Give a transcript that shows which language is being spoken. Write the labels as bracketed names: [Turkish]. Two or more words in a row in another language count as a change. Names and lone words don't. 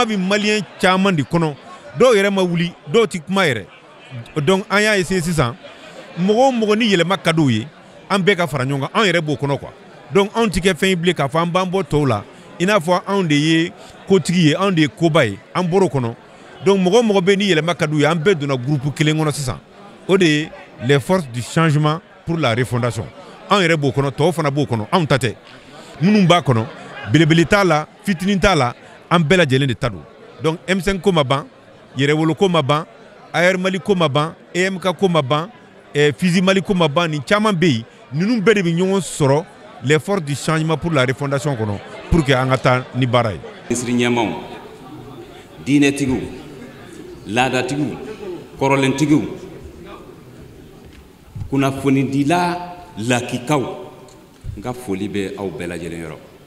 [Bambara] bi maliyɛn caman de kɔnɔ dɔw yɛrɛ ma wuli dɔw ti kuma yɛrɛ donc an y'a essayer sisan mɔgɔ o mɔgɔ ni yɛlɛma ka d'u ye an bɛɛ ka fara ɲɔgɔn kan an yɛrɛ b'o kɔnɔ quoi donc anw ti kɛ fɛn ye bilen k'a fɔ an b'an bɔ tɔw la i n'a fɔ anw de ye kotigi ye anw de ye koba ye an bɔr'o kɔnɔ donc mɔgɔ o mɔgɔ bɛ ni yɛlɛma ka d'u ye an bɛɛ donna groupe kelen kɔnɔ sisan o de ye les forces du changement pour la refondation anw yɛrɛ b'o kɔnɔ tɔw fana b'o kɔnɔ anw ta tɛ minnu b'a kɔnɔ belebele t'a la fitinin t'a la an bɛɛ lajɛlen de ta don donc M5 ko ma ban yɛrɛwolo ko ma ban AR Mali ko ma ban EMK ko ma ban Fizi Mali ko ma ban nin caman bɛ yen ninnu bɛɛ de bɛ ɲɔgɔn sɔrɔ les forces du changement pour la refondation kɔnɔ [French] pour que [Bambara] an ka taa ni baara ye. Ministre ɲɛmaw diinɛtigiw laadatigiw kɔrɔlentigiw kunnafonidila lakikaw n ka foli bɛ aw bɛɛ lajɛlen yɔrɔ.